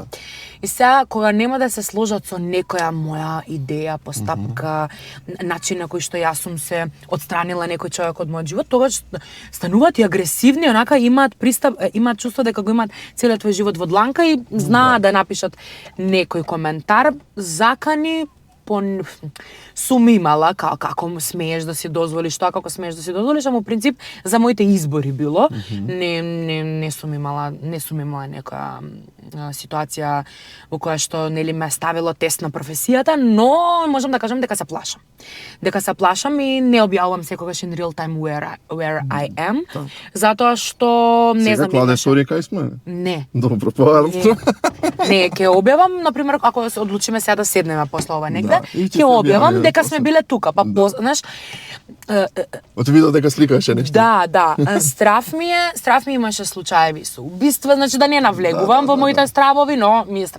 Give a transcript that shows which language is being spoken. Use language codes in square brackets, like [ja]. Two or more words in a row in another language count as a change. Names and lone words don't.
[mk] И сега, кога нема да се сложат со некоја моја идеја, постапка, начин на кој што јас сум се отстранила некој човек од мојот живот, тогаш стануваат и агресивни, онака имаат чувство дека го имаат целиот твој живот во дланка и знаат да напишат некој коментар, закани, сум имала како смееш да си дозволиш тоа, како смееш да си дозволиш, ама во принцип за моите избори било. Не сум имала некоја ситуација во која што нели ме ставило тест на професијата, но можам да кажам дека се плашам. Дека се плашам и не објавувам секогаш [en] in real time where I am, [mk] затоа што не знам. Сега кладе сторија кај сме? Не. Добро, поарам. Не, ќе објавам, например, ако се одлучиме сега да седнеме после ова негде, ќе објавам дека сме биле тука, па знаеш, Оти видов дека сликаше нешто. Да. Страф ми имаше случаеви со убиства, значи да не навлегувам во моите стравови, но ми е страв.